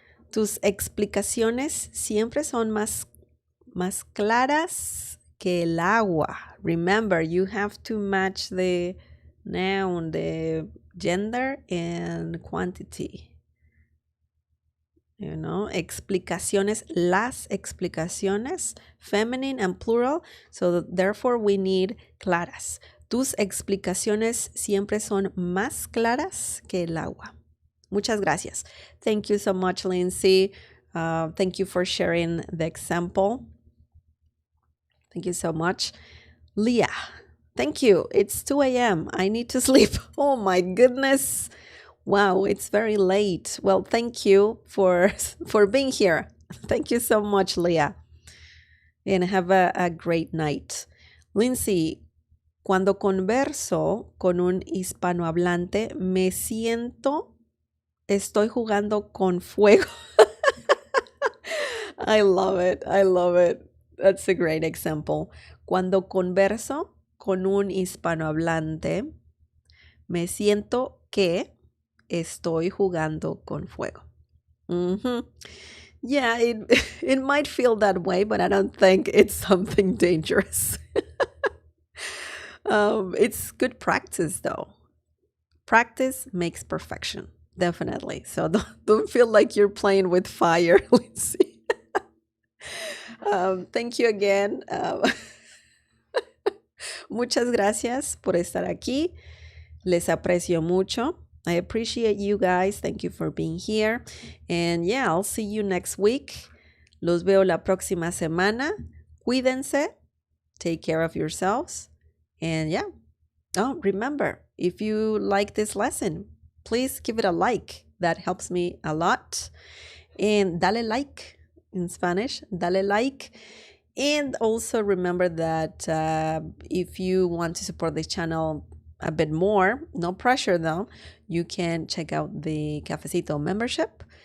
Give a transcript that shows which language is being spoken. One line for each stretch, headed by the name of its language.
Spanish: Tus explicaciones siempre son más claras que el agua.
English: Remember, you have to match the noun, the gender and quantity.
Spanish: Explicaciones, las explicaciones,
English: feminine and plural. So therefore we need
Spanish: claras. Tus explicaciones siempre son más claras que el agua. Muchas gracias.
English: Thank you so much, Lindsay. Thank you for sharing the example. Thank you so much. Leah, thank you. It's 2 a.m. I need to sleep. Oh my goodness. Wow, it's very late. Well, thank you for being here. Thank you so much, Leah. And have a great night.
Spanish: Lindsay, cuando converso con un hispanohablante, me siento estoy jugando con fuego.
English: I love it. That's a great example.
Spanish: Cuando converso con un hispanohablante, me siento que estoy jugando con fuego.
English: Yeah, it might feel that way, but I don't think it's something dangerous. It's good practice, though. Practice makes perfection. Definitely. So don't feel like you're playing with fire, Lindsay. Thank you again.
Spanish: Muchas gracias por estar aquí. Les aprecio mucho.
English: I appreciate you guys. Thank you for being here. And yeah, I'll see you next week.
Spanish: Los veo la próxima semana. Cuídense.
English: Take care of yourselves. And yeah. Oh, remember, if you like this lesson, please give it a like. That helps me a lot. And dale like in Spanish.
Spanish: Dale like.
English: And also remember that if you want to support the channel a bit more, no pressure though, you can check out the Cafecito membership.